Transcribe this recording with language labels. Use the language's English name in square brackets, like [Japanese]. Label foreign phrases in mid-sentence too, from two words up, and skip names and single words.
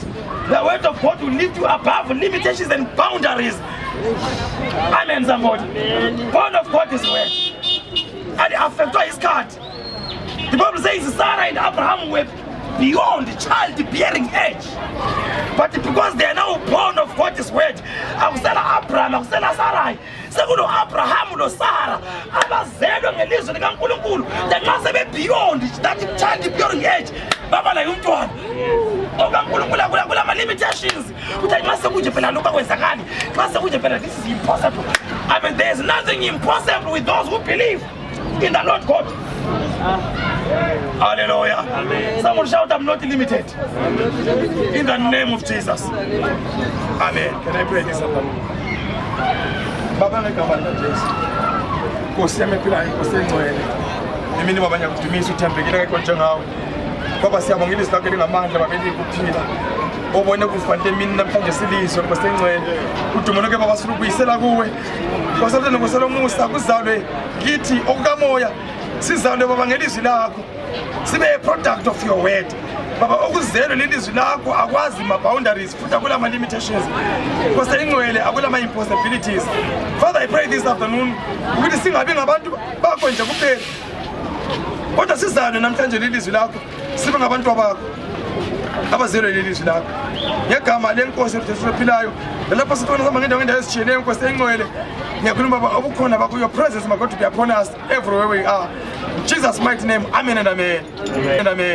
[English] The word of God will lift you above limitations and boundaries. Amen. Somebody. Born of God's word. And after his God. The Bible says Sarah and Abraham were beyond childbearing age. But because they are now born of God's word, [North Ndebele] akusela Abraham, akusela Sarai, sekulo Abraham no Sarah, abazelwe ngelizwi likaNkulunkulu, nxa sebe [English] beyond that childbearing age, [North Ndebele] baba la umntwana. OkaNkulunkulu kula limitations. Uthi nxa sekuje phela lokho akwenzakali, nxa sekuje phela [English] this is impossible. I mean, there is nothing impossible with those who believe in the Lord God. Hallelujah. Amen. Someone shout, I'm not limited. In the name of Jesus. Amen. Can I pray this? [North Ndebele] Baba ngegama Jesus. Nkosi yami ephila inkosi engcwele. Imini baba ngiyakudumise uthembekile konke ngawe. Baba siyabonga ilizwi lakho lingamandla baba elikuphila. Obone kufanele mina namhlanje silizwe nkosi engcwele. Udumo ke baba sifuna ukuyisela kuwe. Nkosi nokosela umusa kuzalwe kithi okukamoya. Sizalwe baba ngelizwi lakho. [English] Sibe a product of your word. [North Ndebele] Baba okuzelwe lelizwi lakho akwazi ma boundaries futhi akula ma limitations. Nkosi engcwele akula ma impossibilities. [English] Father, I pray this afternoon [North Ndebele] ukuthi singabi ngabantu bakho nje kuphela. Kodwa sizalwe namhlanje lelizwi lakho. Sibe ngabantu bakho. Abazelwe lelizwi lakho. Ngegama lenkosi esiphilayo. Lapho sithola sama ngendawo ezitshiyeneyo nkosi engcwele. Ngiyakhuluma baba obukhona bakho [English] your presence my God to be upon us everywhere we are. In Jesus' mighty name, amen and amen. Amen and amen.